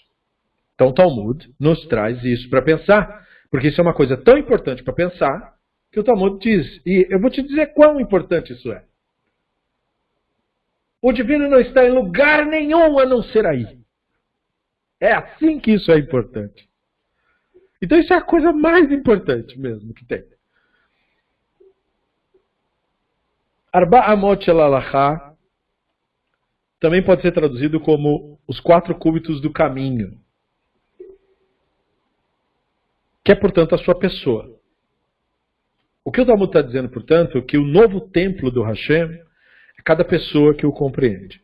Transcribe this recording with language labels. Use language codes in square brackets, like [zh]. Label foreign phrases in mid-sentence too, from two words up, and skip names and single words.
[pt] Então o Talmud nos traz isso para pensar, porque isso é uma coisa tão importante para pensar, que o Talmud diz, e eu vou te dizer quão importante isso é. O divino não está em lugar nenhum a não ser aí. É assim que isso é importante. Então isso é a coisa mais importante mesmo que tem. [he] ארבע אמות של הלכה [pt] também pode ser traduzido como os 4 cúbitos do caminho. Que é, portanto, a sua pessoa. O que o Talmud está dizendo, portanto, é que o novo templo do Hashem é cada pessoa que o compreende.